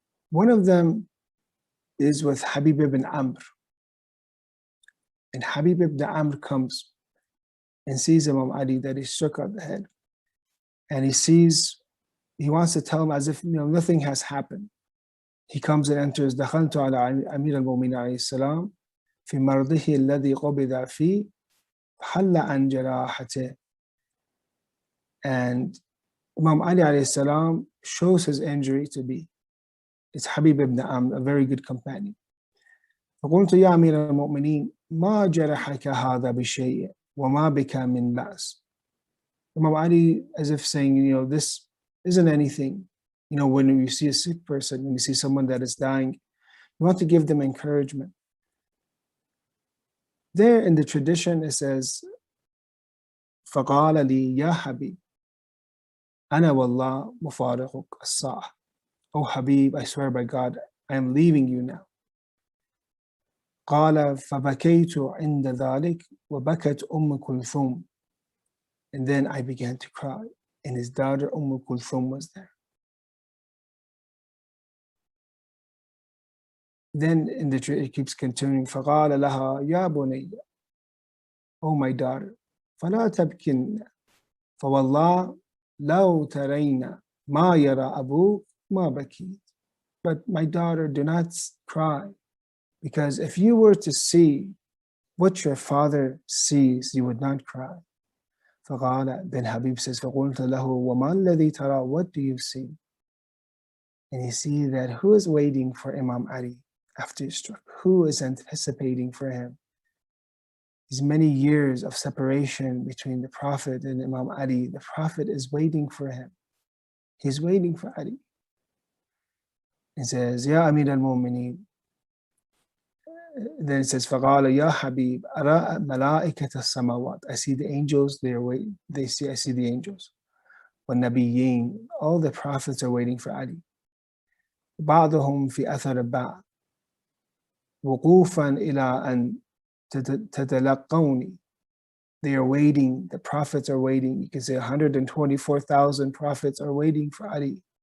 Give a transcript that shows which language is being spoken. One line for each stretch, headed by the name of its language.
English: One of them is with Habib ibn Amr. And Habib ibn Amr comes and sees Imam Ali that he's struck on the head. And he wants to tell him as if nothing has happened. He comes and enters,
Arabic: دخلت على أمير المؤمنين عليه السلام في مرضه الذي قبض فيه حل عن جراحته.
English: And Imam Ali alayhi salam shows his injury to be. It's Habib ibn Amr, a very good companion.
Arabic: فقلت يا أمير المؤمنين ما جرحك هذا بشيء وما بك من بأس.
English: Imam Ali, as if saying, this isn't anything. When you see a sick person, when you see someone that is dying, you want to give them encouragement. There in the tradition it says,
Arabic: فقال لي يا حبيب أنا والله مفارقك الساعة.
English: Oh Habib, I swear by God, I am leaving you now.
Arabic: قال فبكيت عند ذلك وبكت كلثوم.
English: And then I began to cry, and his daughter Kulthum was there. Then it keeps continuing.
Arabic: فقال لها يا بني,
English: oh my daughter,
Arabic: فلا تبكين فوالله لو ترين ما يرى أبوك ما بكيت.
English: But my daughter, do not cry, because if you were to see what your father sees, you would not cry. فقال, then Habib says,
Arabic: فقلت له وما الذي ترى,
English: what do you see? And you see that who is waiting for Imam Ali after he's struck? Who is anticipating for him? These many years of separation between the Prophet and Imam Ali, the Prophet is waiting for him. He's waiting for Ali. He says, Ya Amir al-Mu'mineen. Then it says,
Arabic: فَقَالَ يَا حَبِيبْ أَرَى مَلَائِكَةَ السَّمَوَاتِ.
English: I see the angels, I see the angels. وَالنَّبِيِّينَ, all the prophets are waiting for Ali.
Arabic: بَعْضُهُمْ فِي أَثَرِ بَعْضٍ وُقُوفًا إِلَىٰ أَنْ تَتَلَقَّوْنِي.
English: They are waiting, the prophets are waiting. You can say 124,000 prophets are waiting for Ali.